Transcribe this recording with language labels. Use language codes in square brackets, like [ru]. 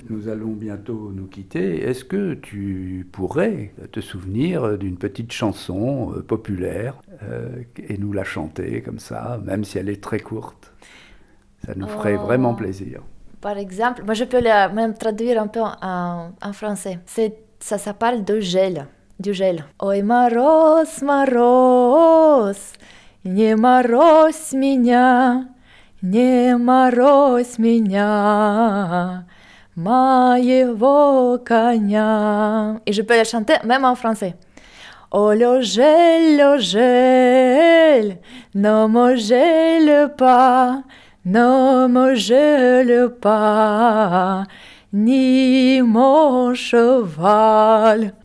[fr] Nous allons bientôt nous quitter. Est-ce que tu pourrais te souvenir d'une petite chanson populaire et nous la chanter comme ça, même si elle est très courte? Ça nous ferait vraiment plaisir. Par exemple, moi, je peux même traduire un peu en français. Ça s'appelle de gel. Du gel. [ru] Ой, мороз, мороз, не морозь меня, не морозь меня, моего коня. [fr] Et je peux la chanter même en français. Oh, le gel, ne me gèle pas, ne me gèle pas, ni mon cheval.